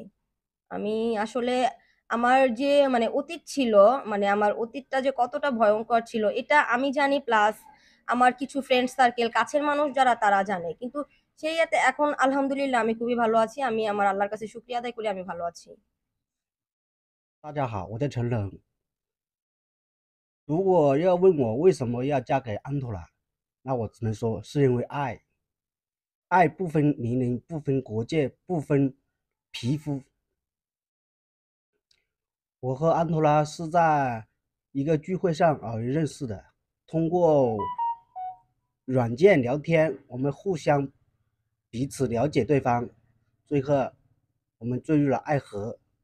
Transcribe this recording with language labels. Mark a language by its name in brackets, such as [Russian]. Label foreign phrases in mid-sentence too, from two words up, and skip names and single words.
[Bangla] আমি আসলে আমার যে মানে অতীত ছিল, মানে আমার অতীতটা যে কতটা ভয়ংকর ছিল এটা আমি জানি, প্লাস আমার কিছু [English] friend circle, [Bangla] কাছের মানুষ যারা তারা জানে। কিন্তু সেই ইয়াতে এখন আলহামদুলিল্লাহ আমি খুবই ভালো আছি। আমি আমার আল্লাহর কাছে শুকরিয়া আদায় করি আমি ভালো আছি। [Chinese] 大家好，我叫陈冷。如果要问我为什么要嫁给安托拉，那我只能说是因为爱，爱不分年龄，不分国界，不分皮肤。我和安托拉是在一个聚会上认识的，通过软件聊天，我们互相彼此了解对方，最后我们坠入了爱河。